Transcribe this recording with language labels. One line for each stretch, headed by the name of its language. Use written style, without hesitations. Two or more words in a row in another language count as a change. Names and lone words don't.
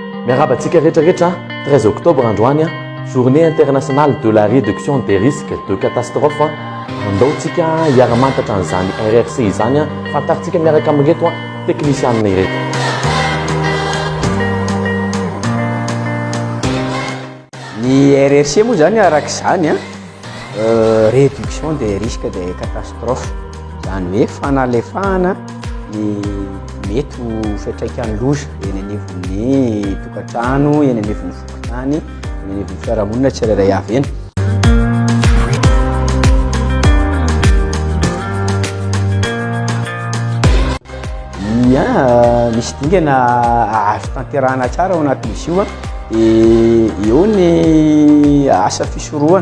Malagasy: Miarabantsika rehetrarehetra 13 octobre androany
French: journée internationale de la réduction des risques de catastrophe.
Malagasy: Andaontsika hiara-mantatra an'izany RRC izany fantaritsika miaraka amin'ireto teknisianina ireto. Ny RRC moa zany arak'izany
French: réduction des risques de catastrophe,
Malagasy: zany hoe fanalefahana ny mety ho fiantraikan'ny loza eny anivon'ny tokantrano, eny anivon'ny fokontany, eny anivon'ny fiarahamonina tsirairay avy eny. Misy dingana azo tanterahana tsara ao anatin'izy io eo ny asa fisorohana